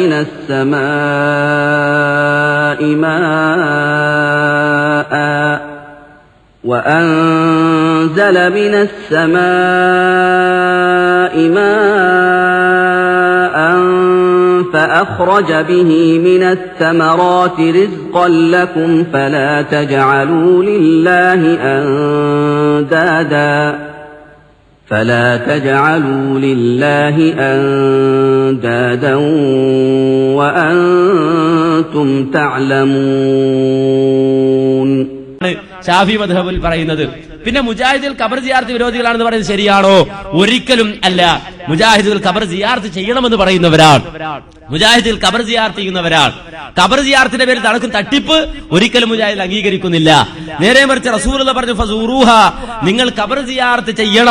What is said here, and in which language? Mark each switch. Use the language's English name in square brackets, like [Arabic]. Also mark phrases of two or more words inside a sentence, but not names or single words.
[Arabic] من السماء ماء فأخرج به من الثمرات رزقا لكم فلا تجعلوا لله أندادا وأنتم تعلمون. [Malayalam] ഷാഫി മദ്ഹബിൽ പറയുന്നത്. പിന്നെ മുജാഹിദുൽ ഖബർ സിയാറത്ത് വിരോധികളാണെന്ന് പറയുന്നത് ശരിയാണോ? ഒരിക്കലും അല്ല. മുജാഹിദുൽ ഖബർ സിയാറത്ത് ചെയ്യണമെന്ന് പറയുന്നവരാണ്, മുജാഹിദുൽ ഖബർ സിയാറത്ത് ചെയ്യുന്നവരാണ്. ഖബർ സിയാറത്തിന്റെ പേരിൽ നടക്കും തട്ടിപ്പ് ഒരിക്കലും മുജാഹിദ് അംഗീകരിക്കുന്നില്ല. നേരെ മറിച്ച് റസൂലുള്ളാഹി പറഞ്ഞു ഫസൂറുഹ, നിങ്ങൾ ഖബർ സിയാറത്ത് ചെയ്യണം.